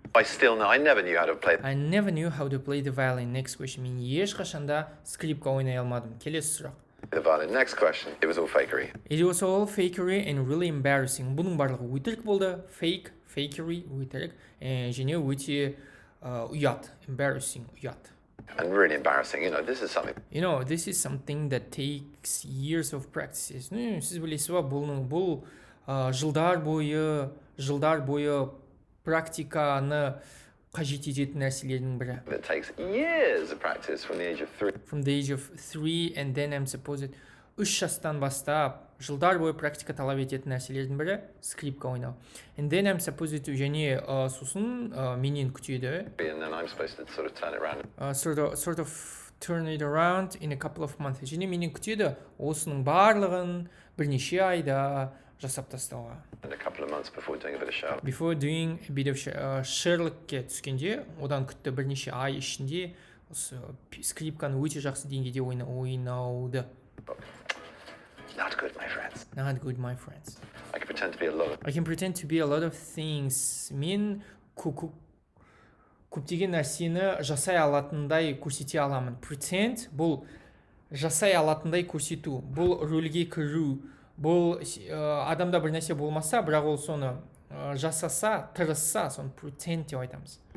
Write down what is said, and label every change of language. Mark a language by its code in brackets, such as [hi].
[en] I still know. I never knew how to play. I never knew how to play the violin. Next question. [kk] Мен ешқашанда скрипка ойнай алмадым. Келесі сұрақ. [en] The violin. Next question. It was all fakery. It was all fakery and really embarrassing. [kk] Бұның барлығы өтірік болды. Fakery, өтірік. Және өте ұят, embarrassing, ұят. [en] And really embarrassing. This is something. This is something that takes years of practice. [kk] Сіз білесіз ба, бұл жылдар бойы практиканы қажет ететін нәрселердің бірі. [en] It takes years of practice from the age of 3. From the age of 3 and then I'm supposed [kk] 3 жастан бастап жылдар бойы практика талап ететін нәрселердің бірі скрипка ойнау. [en] And then I'm supposed to [kk] және сосын менен күтеді. [en] And then I'm supposed to sort of turn it around. Sort of turn it around in a couple of months. [kk] Және менен күтеді осының барлығын бірнеше айда жасап тастауға. [en] And a couple of months before doing a bit of Sherlock. Before doing a bit of [kk] Sherlockке түскенде, одан күтті бірнеше ай ішінде осы скрипканы өте жақсы деңгейде ойнауды. [en] Not good, my friends. Not good, my friends. I can pretend to be a lot of. I can pretend to be a lot of things. [kk] Мен көптеген нәрсені жасай алатындай көрсете аламын. Pretend бұл жасай алатындай көрсету. Бұл рөлге кіру. Бұл адамда бір нәрсе болмаса, бірақ ол соны жасаса, тырысса, соны pretend деп айтамыз.